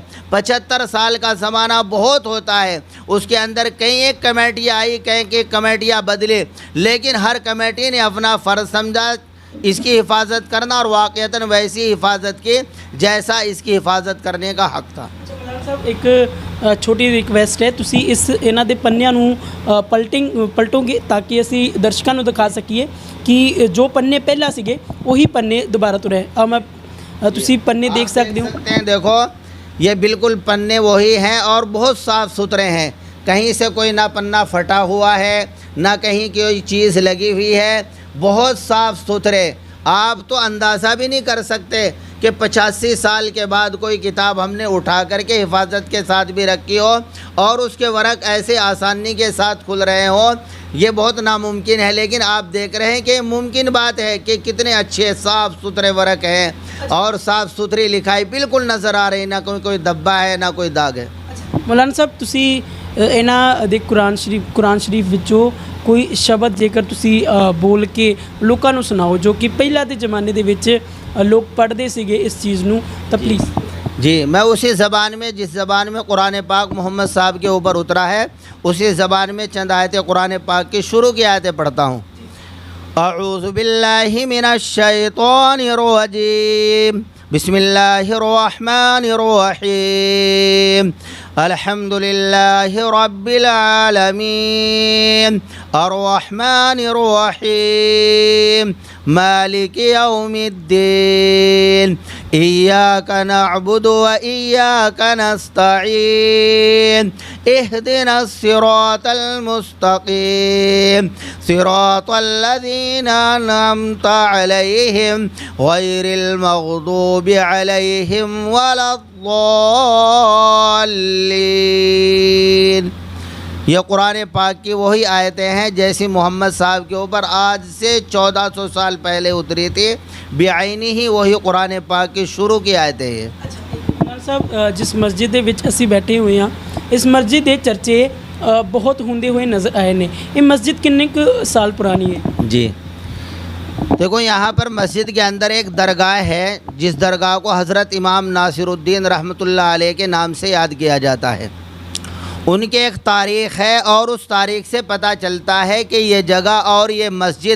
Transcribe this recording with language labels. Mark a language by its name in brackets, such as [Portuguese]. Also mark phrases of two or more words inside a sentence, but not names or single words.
[Urdu] 75 سال کا زمانہ بہت ہوتا ہے، اس کے اندر کئی ایک کمیٹیاں آئی، کئی ایک کمیٹیاں بدلے، لیکن ہر کمیٹی نے اپنا فرض سمجھا اس کی حفاظت کرنا، اور واقعتاً ویسی حفاظت کی جیسا اس کی حفاظت کرنے کا حق تھا۔ صاحب ایک چھوٹی ریکویسٹ ہے، [Punjabi] ਤੁਸੀਂ ਇਹਨਾਂ ਦੇ ਪੰਨਿਆਂ ਨੂੰ ਪਲਟੋਗੇ ਤਾਂ ਕਿ ਅਸੀਂ ਦਰਸ਼ਕਾਂ ਨੂੰ ਦਿਖਾ ਸਕੀਏ ਕਿ ਜੋ ਪੰਨੇ ਪਹਿਲਾਂ ਸੀਗੇ ਉਹੀ ਪੰਨੇ ਦੁਬਾਰਾ ਤੋਂ ਰਹੇ। ਮੈਂ ਤੁਸੀਂ ਪੰਨੇ ਦੇਖ ਸਕਦੇ ਹੋ। [Urdu] دیکھو یہ بالکل پنے وہی ہیں اور بہت صاف ستھرے ہیں، کہیں سے کوئی نہ پنا پھٹا ہوا ہے، نہ کہیں کوئی چیز لگی ہوئی ہے، بہت صاف ستھرے۔ آپ تو اندازہ بھی نہیں کر سکتے کہ 85 سال کے بعد کوئی کتاب ہم نے اٹھا کر کے حفاظت کے ساتھ بھی رکھی ہو اور اس کے ورق ایسے آسانی کے ساتھ کھل رہے ہوں، یہ بہت ناممکن ہے، لیکن آپ دیکھ رہے ہیں کہ ممکن بات ہے کہ کتنے اچھے صاف ستھرے ورق ہیں اور صاف ستھری لکھائی بالکل نظر آ رہی، نہ کوئی دبا ہے نہ کوئی داغ ہے۔ [Punjabi] مولانا صاحب ਤੁਸੀਂ ਇਹਨਾਂ ਦੇ ਕੁਰਾਨ ਸ਼ਰੀਫ ਵਿੱਚੋਂ ਕੋਈ ਸ਼ਬਦ ਜੇਕਰ ਤੁਸੀਂ ਬੋਲ ਕੇ ਲੋਕਾਂ ਨੂੰ ਸੁਣਾਓ ਜੋ کہ ਪਹਿਲਾਂ ਦੇ ਜ਼ਮਾਨੇ ਦੇ ਵਿੱਚ ਲੋਕ ਪੜ੍ਹਦੇ ਸੀਗੇ ਇਸ ਚੀਜ਼ ਨੂੰ ਤਾਂ پلیز۔ [Urdu] جی، میں اسی زبان میں جس زبان میں قرآن پاک محمد صاحب کے اوپر اترا ہے اسی زبان میں چند آیتیں قرآن پاک کی شروع کی آیتیں پڑھتا ہوں۔ [Arabic] اعوذ باللہ من الشیطان الرجیم، بسم اللہ الرحمن الرحیم، الحمد للہ رب العالمین، الرحمن الرحیم، مالک یوم الدین، ایاک نعبد و ایاک نستعین، اہدنا الصراط المستقیم، صراط الذین انعمت علیہم غیر المغضوب علیہم ولا الضالین۔ [Urdu] یہ قرآن پاک کی وہی آیتیں ہیں جیسی محمد صاحب کے اوپر آج سے 1400 سال پہلے اتری تھی، بعینی ہی وہی قرآن پاک کی شروع کی آیتیں ہیں۔ [Punjabi] مولانا صاحب جس مسجد ਦੇ ਵਿੱਚ ਅਸੀਂ ਬੈਠੇ ਹੋਏ ਹਾਂ ਇਸ مسجد ਦੇ ਚਰਚੇ ਬਹੁਤ ਹੁੰਦੇ ਹੋਏ نظر آئے نے، یہ مسجد ਕਿੰਨੇ ਕੁ ਸਾਲ ਪੁਰਾਣੀ ہے؟ [Urdu] جی دیکھو، یہاں پر مسجد کے اندر ایک درگاہ ہے جس درگاہ کو حضرت امام ناصر الدین رحمۃ اللہ علیہ کے نام سے یاد کیا جاتا ہے۔ ان کے ایک تاریخ ہے اور اس تاریخ سے پتہ چلتا ہے کہ یہ جگہ اور یہ مسجد